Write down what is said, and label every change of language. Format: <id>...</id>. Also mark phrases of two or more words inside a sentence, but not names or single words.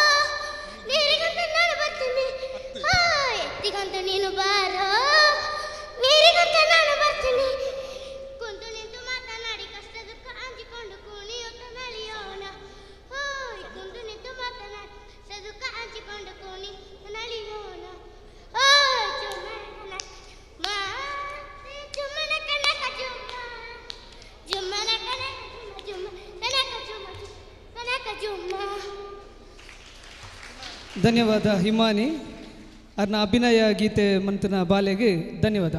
<kn>ನೀರಿಗಂತ ನಾನು ಬರ್ತೀನಿ ಹಾಯ್ ಎತ್ತಿಗಂತ ನೀನು ಬಾರೋ ನೀರಿಗಂತ ನಾನು ಬರ್ತೀನಿ ಕುಂತು ನಿಂತು ಮಾತನಾಡಿ ಕಷ್ಟ ದುಃಖ ಹಂಚಿಕೊಂಡು ಕುಣಿಯುತ್ತ ನಲಿಯೋಣ ಹಾಯ್ ಕುಂತು ನಿಂತು ಮಾತನಾಡಿ ಕಷ್ಟ ದುಃಖ ಹಂಚಿಕೊಂಡು ಕುಣಿ ನಲಿಯೋಣ ಹಾಯ್ ಜುಮ್ಮನ ಕನಕ ಜುಮ್ಮ ಜುಮ್ಮನ ಕನಕ ಜುಮ್ಮ ಕನಕ ಜುಮ್ಮ ಕನಕ ಜುಮ್ಮ.</kn> <tcy>ಧನ್ಯವಾದ ಹಿಮಾನಿ ಅರ್ನ ಅಭಿನಯ ಗೀತೆ ಮಂತನ ಬಾಲೆಗೆ ಧನ್ಯವಾದ.</tcy>